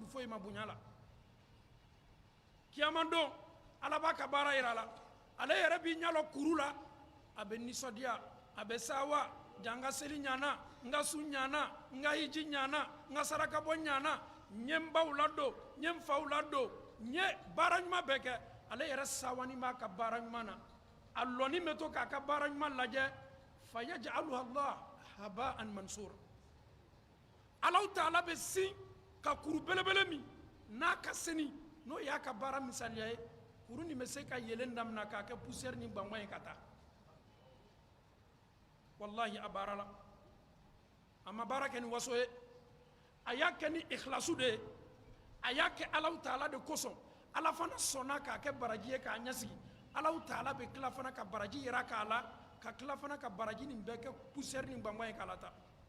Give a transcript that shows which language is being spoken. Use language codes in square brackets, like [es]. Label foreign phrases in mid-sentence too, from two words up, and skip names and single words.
[bm] foyi ma bonya la kiyama don Ala b'a ka baara yira a la ale yɛrɛ b'i ɲɛ kuru la a bɛ nisɔndiya a bɛ sawa ja n ka seli ɲana n ka su ɲana n ka hiji ɲana n ka saraka bɔ ɲana n ye n baw ladon n ye n faw ladon n ye baara ɲuman bɛɛ kɛ ale yɛrɛ sawani b'a ka baara ɲuman na a lɔni bɛ to k'a ka baara ɲuman lajɛ [ar] فيجعلها الله هباء منثورا [bm] Alahu Taala bɛ sin ka kuru belebele min n'a ka seni n'o y'a ka baara misaliya ye kuru nin bɛ se ka yelen daminɛ k'a kɛ poussière ni gbangban ye ka taa wallahi a baara la a ma baara kɛ ni waso ye a y'a kɛ ni ikhlasu de ye a y'a kɛ Alahu Taala de kosɔn Ala fana sɔnna k'a kɛ baraji ye k'a ɲɛsigi Alahu Taala bɛ tila fana ka baraji yira k'a la ka tila fana ka baraji nin bɛɛ kɛ poussière ni gbangban ye k'a la ta